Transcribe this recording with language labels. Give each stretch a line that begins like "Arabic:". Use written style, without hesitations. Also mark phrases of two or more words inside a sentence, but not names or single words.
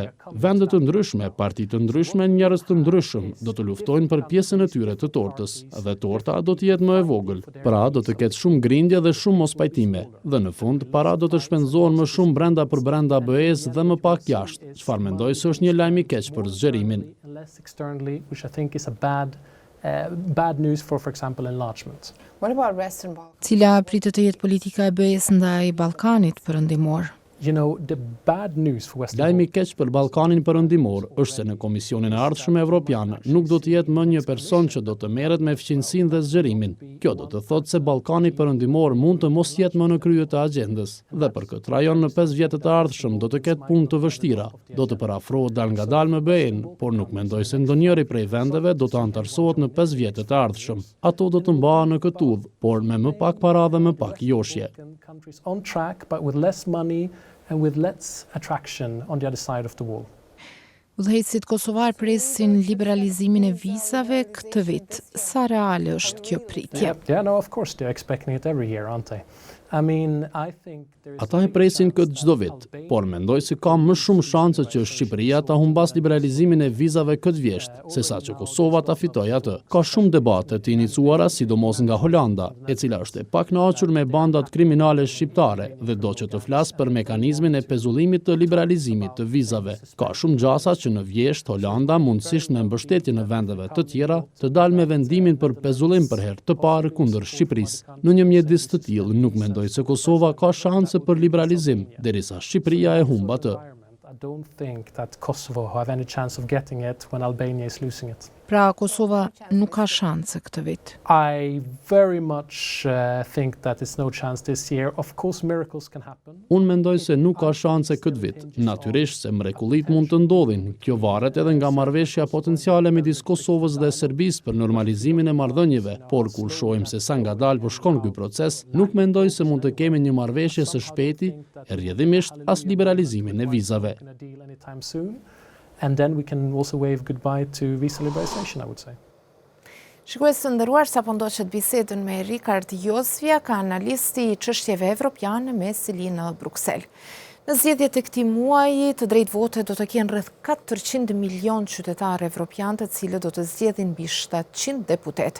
Albanian: Vende të ndryshme, parti të ndryshme, njerëz të ndryshëm do të luftojnë për pjesën e tyre të tortës dhe torta do të jetë më e vogël. Pra do të ketë shumë grindje dhe shumë mospajtime dhe në fund para do të shpenzohen më shumë brenda për brenda BE-s dhe më pak jashtë. Çfarë mendoj se është një lajm i keq për zgjerimin.
English: Bad news for example, enlargement.
Albanian: Cila pritet të jetë politika e BE-s ndaj Ballkanit perëndimor?
English: You know, the bad news for Western
Albanian: Lajmi i keq për Ballkanin perëndimor është se në Komisionin e Ardhshëm Evropian nuk do të jetë më një person që do të merret me fqinjsinë dhe zgjerimin. Kjo do të thotë se Ballkani perëndimor mund të mos jetë më në krye të agjendës. Dhe për këtë rajon në 5 vjetët e ardhshëm do të ketë punë të vështira. Do të parafrohet dal ngadalë me BE-n, por nuk mendoj se ndonjëri prej vendeve do të antarësohet në 5 vjetët e ardhshëm. Ato do të mbahen në këtë udhë, por me më pak para dhe më pak joshje.
English: On track, but with less money and with less attraction on the other side of the wall.
Albanian: Udhëheqësit kosovar presin liberalizimin e vizave këtë vit. Sa reale është kjo pritje?
English: Yeah, no, of course they're expecting it every year, aren't they? I mean, I think
Albanian: Ata e presin këtë çdo vit, por mendoj se ka më shumë shanse që Shqipëria ta humbas liberalizimin e vizave këtë vjesht, sesa që Kosova ta fitojë atë. Ka shumë debate të iniciuara, sidomos nga Holanda, e cila është e pakënaqur me bandat kriminale shqiptare dhe do që të flas për mekanizmin e pezullimit të liberalizimit të vizave. Ka shumë gjasa që në vjesht Holanda mundësisht me mbështetjen e vendeve të tjera të dalë me vendimin për pezullim për herë të parë kundër Shqipërisë. Në një mjedis të tillë nuk mendoj se Kosova ka shanse për liberalizim, derisa Shqipëria e humb atë.
English: I don't think that Kosovo have any chance of getting it when Albania is losing it.
Albanian: Pra Kosova nuk ka shanse këtë vit.
English: I very much think that it's no chance this year. Of course miracles can happen.
Albanian: Unë mendoj se nuk ka shanse këtë vit. Natyrisht se mrekullit mund të ndodhin. Kjo varet edhe nga marrëveshja potenciale midis Kosovës dhe Serbisë për normalizimin e marrëdhënieve, por kur shohim se sa ngadalë po shkon ky proces, nuk mendoj se mund të kemi një marrëveshje së shpejti e rrjedhimisht as liberalizimin e vizave.
English: And then we can also wave goodbye to visa liberalization, I would say.
Albanian: Shikues të nderuar, sapo ndoqët bisedën me Rikard Josvia, ka analisti i çështjeve evropiane me sili në Bruksel. Në zgjedhjet e këtij muaji, të drejtë vote do të kenë rreth 400 milion qytetarë evropian, të cilët do të zgjedhin mbi 700 deputet.